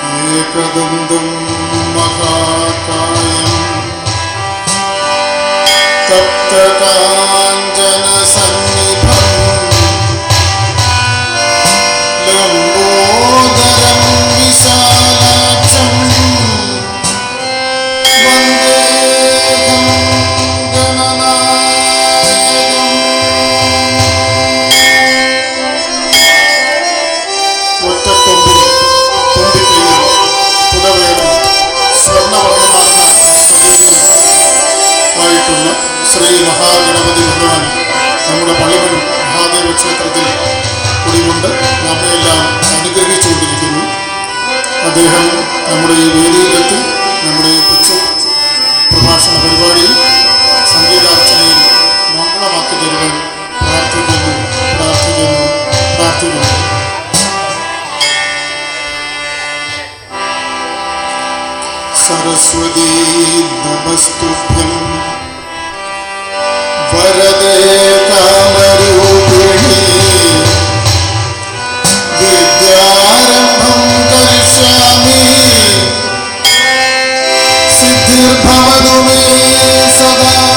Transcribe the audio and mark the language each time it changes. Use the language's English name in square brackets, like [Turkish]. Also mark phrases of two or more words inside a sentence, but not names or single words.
[Sanskrit] एकदन्तं महाकायं तप्तकाञ्चनसन्निभं लम्बोदरं विशालाक्षं वन्देऽहं गणनायकम्. [Malayalam] ഒറ്റക്കൊമ്പിൽ തുമ്പിക്കൈയിൽ പുടവയുടെ സ്വർണ്ണവർണ്ണമാർന്ന ശരീരം ആയിട്ടുള്ള ശ്രീ മഹാഗണപതി ഭഗവാൻ നമ്മുടെ പള്ളിമൺ മഹാദേവ ക്ഷേത്രത്തിൽ കുടികൊണ്ട് നമ്മയെല്ലാം അനുഗ്രഹിച്ചുകൊണ്ടിരിക്കുന്നു. അദ്ദേഹം നമ്മുടെ ഈ വേദിയിലെത്തി നമ്മുടെ ഈ പ്രഭാഷണ പരിപാടിയിൽ സംഗീതാർച്ചനയിൽ മംഗളമാക്കി തരുവാൻ പ്രാർത്ഥിക്കുന്നു. [Sanskrit] सरस्वती नमस्तुभ्यं वरदे कामरूपिणी विद्यारम्भं करिष्यामि सिद्धिर्भवतु मे सदा.